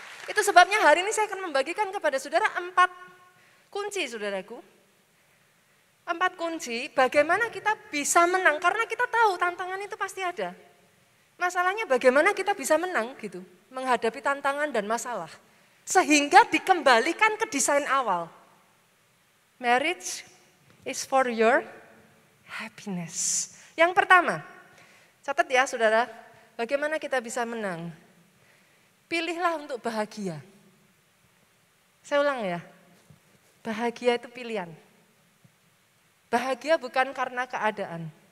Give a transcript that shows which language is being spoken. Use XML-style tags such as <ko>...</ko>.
<id>Itu sebabnya hari ini saya akan membagikan kepada saudara 4 kunci saudaraku. 4 kunci bagaimana kita bisa menang, karena kita tahu tantangan itu pasti ada. Masalahnya bagaimana kita bisa menang gitu, menghadapi tantangan dan masalah. Sehingga dikembalikan ke desain awal.</id> <en>Marriage is for your happiness.</en> <id>Yang pertama, catat ya saudara, bagaimana kita bisa menang. Pilihlah untuk bahagia. Saya ulang ya, bahagia itu pilihan. Bahagia bukan karena keadaan.</id>